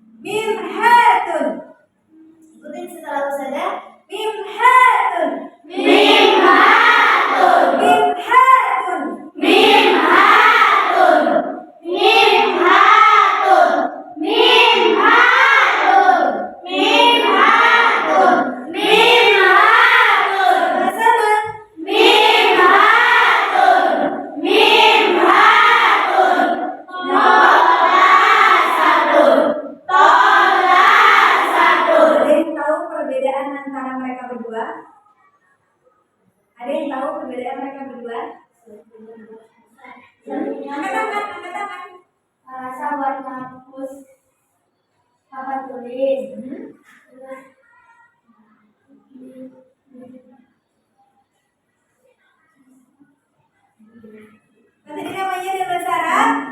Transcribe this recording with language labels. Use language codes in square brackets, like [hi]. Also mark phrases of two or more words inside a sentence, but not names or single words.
[ar] Mimhatun. [id] Ikutin setelah Ustazah. [ar] Mimhatun. Mimhatun. Mimhatun. ممحاةٌ. ممحاةٌ. ممحاةٌ. ممحاةٌ. Mimhatun. [id] Sama-sama. [ar] ممحاةٌ. ممحاةٌ. طلاسةٌ. طلاسةٌ. [id] Ada yang tahu perbedaan antara mereka berdua? Ada yang tahu perbedaan mereka berdua? Angkat tangan, angkat tangan. Sahabat kampus papan tulis. Nanti namanya di bahasa Arab.